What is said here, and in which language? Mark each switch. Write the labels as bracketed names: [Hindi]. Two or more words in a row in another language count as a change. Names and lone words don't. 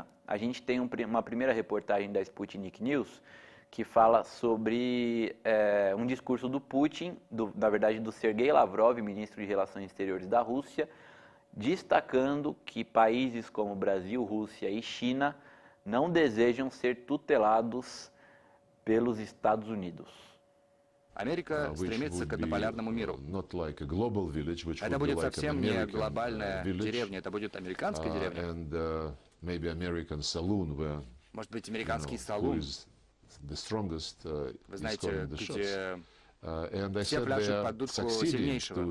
[Portuguese] A gente tem uma primeira reportagem da Sputnik News que fala sobre um discurso do Putin, na verdade do Sergei Lavrov, ministro de Relações Exteriores da Rússia, destacando que países como Brasil, Rússia e China não desejam ser tutelados pelos Estados Unidos. [Russian] Америка стремится к однополярному миру. Это будет совсем не глобальная деревня, это будет американская деревня. Может быть, американский салун. Вы знаете, где все пляшут под дудку сильнейшего.